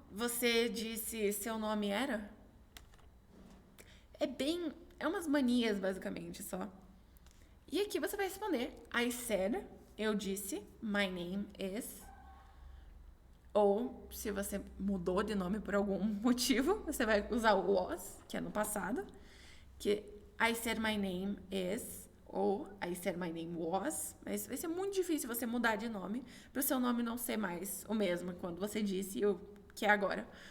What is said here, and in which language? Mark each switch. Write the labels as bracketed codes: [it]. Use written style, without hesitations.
[pt] você disse seu nome era? É umas manias, basicamente, só. E aqui você vai responder [en] I said, [pt] eu disse, [en] my name is. [pt] Ou, se você mudou de nome por algum motivo, você vai usar o was, que é no passado. [en] Que I said my name is, ou I said my name was. [pt] Mas vai ser muito difícil você mudar de nome, para o seu nome não ser mais o mesmo quando você disse o que é agora.